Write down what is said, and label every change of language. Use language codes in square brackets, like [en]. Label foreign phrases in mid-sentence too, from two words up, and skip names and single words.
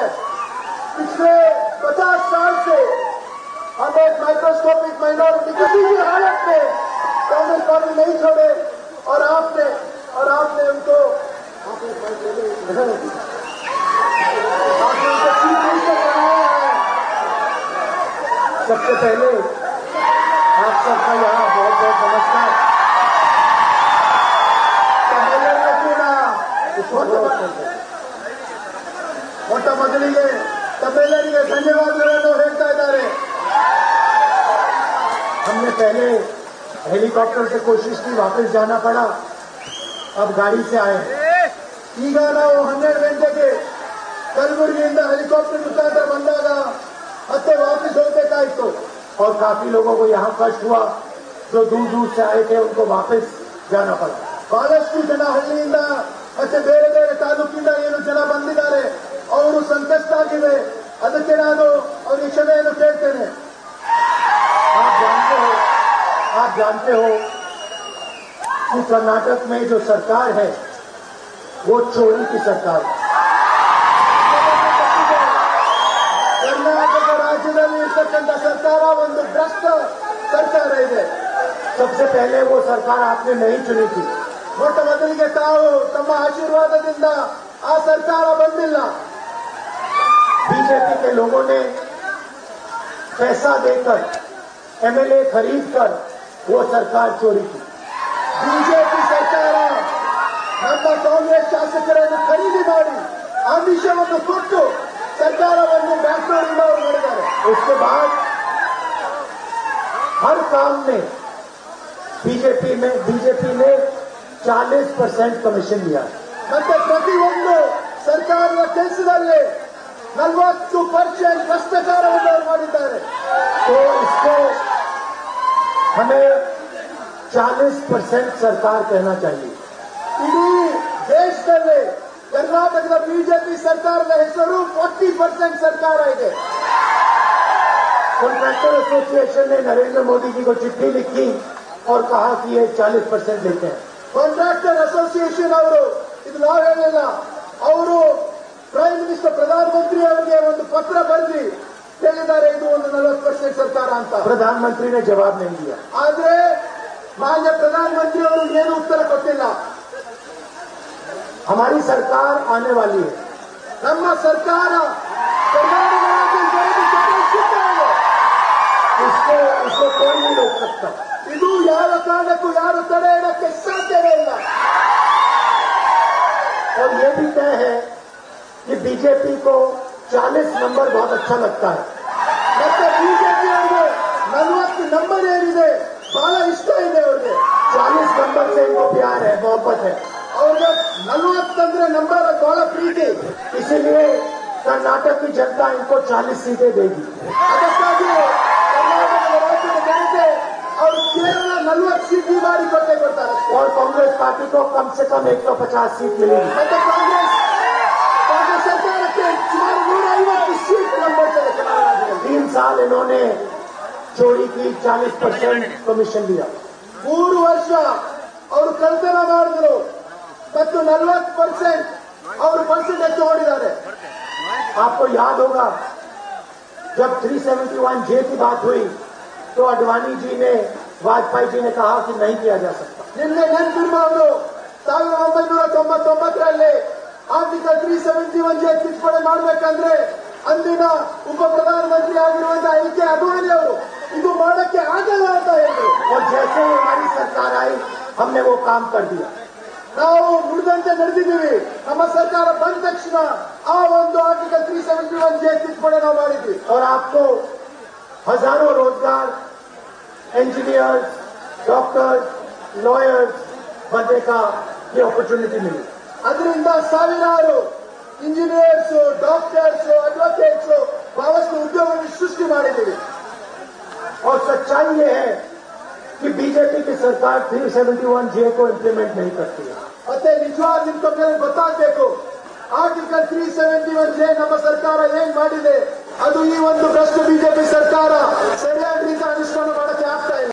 [hi] पिछले 50 साल से हम एक [en] microscopic minority [hi] किसी भी हालत में कांग्रेस पार्टी नहीं छोड़े और आपने उनको सबसे पहले आप सबका यहाँ बहुत बहुत नमस्कार। [kn] ಮೊಟ್ಟ ಮೊದಲಿಗೆ ತಮ್ಮೆಲ್ಲರಿಗೆ ಧನ್ಯವಾದಗಳನ್ನು ಹೇಳ್ತಾ ಇದ್ದಾರೆ। [hi] हमने पहले हेलीकॉप्टर से कोशिश की, वापस जाना पड़ा, अब गाड़ी से आए। [kn] ಈಗ ನಾವು 12 ಗಂಟೆಗೆ ಕಲಬುರಗಿಯಿಂದ ಹೆಲಿಕಾಪ್ಟರ್ ಮುಖಾಂತರ ಬಂದಾಗ ಮತ್ತೆ ವಾಪಸ್ ಹೋಗಬೇಕಾಯಿತು [hi] और काफी लोगों को यहाँ कष्ट हुआ, जो दूर दूर से आए थे उनको वापस जाना पड़ा। [kn] ಬಹಳಷ್ಟು ಜನ ಹಳ್ಳಿಯಿಂದ ಮತ್ತೆ ಬೇರೆ ಬೇರೆ ತಾಲೂಕಿಂದ ಏನು ಜನ ಬಂದಿದ್ದಾರೆ, ಅವರು ಸಂಕಷ್ಟ ಆಗಿದೆ, ಅದಕ್ಕೆ ನಾನು ಅವರಿಗೆ ಕ್ಷಮೆಯನ್ನು ಕೇಳ್ತೇನೆ। [hi] आप जानते हो कि कर्नाटक में जो सरकार है वो चोरी की सरकार है। [kn] ಕರ್ನಾಟಕ ರಾಜ್ಯದಲ್ಲಿ ಇರತಕ್ಕಂತ ಸರ್ಕಾರ ಒಂದು ಭ್ರಷ್ಟ ಸರ್ಕಾರ ಇದೆ। [hi] सबसे पहले वो सरकार आपने नहीं चुनी थी, [kn] ಮೊಟ್ಟ ಮೊದಲಿಗೆ ತಾವು ತಮ್ಮ ಆಶೀರ್ವಾದದಿಂದ ಆ ಸರ್ಕಾರ ಬಂದಿಲ್ಲ। [hi] बीजेपी के लोगों ने पैसा देकर एमएलए खरीद कर वो सरकार चोरी की। [kn] ಬಿಜೆಪಿ ಸರ್ಕಾರ ನಮ್ಮ ಕಾಂಗ್ರೆಸ್ ಶಾಸಕರನ್ನು ಖರೀದಿ ಮಾಡಿ ಆಮಿಷವನ್ನು ಕೊಟ್ಟು ಸರ್ಕಾರವನ್ನು ಬ್ಯಾಕ್ಡೋರಿಂದ ಅವರು ಮಾಡಿದ್ದಾರೆ। [hi] उसके बाद हर काम में बीजेपी ने 40% कमीशन लिया। [kn] ಮತ್ತೆ ಪ್ರತಿಯೊಂದು ಸರ್ಕಾರದ ಕೆಲಸದಲ್ಲಿ 40% ಭ್ರಷ್ಟಾಚಾರವನ್ನು ಅವರು ಮಾಡಿದ್ದಾರೆ। [hi] तो इसको हमें 40% सरकार कहना चाहिए। [kn] इडೀ ದೇಶದಲ್ಲಿ ಕರ್ನಾಟಕ ಬಿಜೆಪಿ ಸರ್ಕಾರದ ಹೆಸರು 40% ಸರ್ಕಾರ ಇದೆ। [en] contractor association [hi] ने नरेंद्र मोदी जी को चिट्ठी लिखी और कहा कि ये 40% लेते हैं। [en] contractor association [kn] ಅವರು ಇದು ನಾವು ಹೇಳಿಲ್ಲ, ಅವರು [en] prime minister [kn] ಪ್ರಧಾನಮಂತ್ರಿ ಅವರಿಗೆ ಒಂದು ಪತ್ರ ಬರೆದಿ ಹೇಳಿದ್ದಾರೆ ಇದು ಒಂದು 40% ಸರ್ಕಾರ ಅಂತ। [hi] प्रधानमंत्री ने जवाब नहीं दिया, [kn] ಆದ್ರೆ ಮಾನ್ಯ ಪ್ರಧಾನಮಂತ್ರಿ ಅವರು ಏನು ಉತ್ತರ ಕೊಟ್ಟಿಲ್ಲ। [hi] हमारी सरकार आने वाली है, [kn] ನಮ್ಮ ಸರ್ಕಾರ [hi] कर्नाटक इसको कोई नहीं रोक सकता। [kn] ಇದು ಯಾವ ಕಾರಣಕ್ಕೂ ಯಾರು ತಡೆ ಇಡಕ್ಕೆ ಸಾಧ್ಯವೇ ಇಲ್ಲ। [hi] और ये भी तय है कि बीजेपी को 40 नंबर बहुत अच्छा लगता है। [kn] ಮತ್ತೆ ಬಿಜೆಪಿ ಅವರಿಗೆ 40 ನಂಬರ್ ಏನಿದೆ ಬಹಳ ಇಷ್ಟ ಇದೆ ಅವರಿಗೆ। [hi] 40 नंबर से इनको प्यार है, मोहब्बत है। [kn] ಅವ್ರಿಗೆ 40 ಅಂದ್ರೆ ನಂಬರ್ ಬಹಳ ಪ್ರೀತಿ, [hi] इसीलिए कर्नाटक की जनता इनको 40 सीटें देगी। [kn] ಅದಕ್ಕಾಗಿ ಕರ್ನಾಟಕದ ರಾಜ್ಯದ ಜನತೆ ಅವರು ಕೇವಲ 40 सीट ಮಾಡಿ ಕೊಡ್ತಾರೆ [hi] और कांग्रेस पार्टी को कम से कम 150 सीट मिलेगी। [kn] ಮತ್ತೆ ಕಾಂಗ್ರೆಸ್ ಸರ್ಕಾರಕ್ಕೆ ಸುಮಾರು 150 [hi] सीट नंबर चले। 3 साल इन्होंने चोरी की, 40% कमीशन लिया। [kn] 3 ವರ್ಷ ಅವರು ಕಳ್ತನ ಮಾಡಿದ್ರು ಮತ್ತು 40% ಅವರು ಪರ್ಸೆಂಟೇಜ್ ತಗೊಂಡಿದ್ದಾರೆ। [hi] आपको याद होगा जब 371 जे की बात हुई तो अडवाणी जी ने वाजपेयी जी ने कहा कि नहीं किया जा सकता। [kn] ನಿನ್ನೆ ನೆನಪಿರಬಹುದು 1999ರಲ್ಲಿ ಆರ್ಟಿಕಲ್ 371 ಜೆ ತಿದ್ದುಪಡಿ ಮಾಡಬೇಕಂದ್ರೆ ಅಂದಿನ ಉಪ ಪ್ರಧಾನಮಂತ್ರಿ ಆಗಿರುವಂತಹ ಎಲ್.ಕೆ. ಅದ್ವಾನಿ ಅವರು ಇದು ಮಾಡಕ್ಕೆ ಆಗಲ್ಲ ಅಂತ ಹೇಳಿದ್ರು. [hi] और जैसे ही हमारी सरकार आई हमने वो काम कर दिया। [kn] ನಾವು ನುಡಿದಂತೆ ನಡೆದಿದ್ದೀವಿ. ನಮ್ಮ ಸರ್ಕಾರ ಬಂದ ತಕ್ಷಣ ಆ ಒಂದು ಆರ್ಟಿಕಲ್ 371 ಜೆ ತಿದ್ದುಪಡಿ ನಾವು ಮಾಡಿದ್ವಿ. [hi] और आपको हजारों रोजगार [en] engineers, doctors, lawyers [hi] बनने का ये अपॉर्चुनिटी मिली। [kn] ಅದರಿಂದ ಸಾವಿರಾರು [en] engineers, doctors, advocates [kn] ಬಹಳಷ್ಟು ಉದ್ಯೋಗ ಸೃಷ್ಟಿ ಮಾಡಿದ್ದೀವಿ. [hi] और सच्चाई ये है कि बीजेपी की सरकार 371 जे को इम्प्लीमेंट नहीं करती है। [kn] ಮತ್ತೆ ನಿಜವಾದ ನಿಮ್ಗೆ ಗೊತ್ತಾಗಬೇಕು, ಆರ್ಟಿಕಲ್ 371 ಜೆ ನಮ್ಮ ಸರ್ಕಾರ ಏನ್ ಮಾಡಿದೆ ಅದು ಈ ಒಂದು ಭ್ರಷ್ಟ ಬಿಜೆಪಿ ಸರ್ಕಾರ ಸರಿಯಾದ ರೀತಿ ಅನುಷ್ಠಾನ ಮಾಡಕ್ಕೆ ಆಗ್ತಾ ಇಲ್ಲ.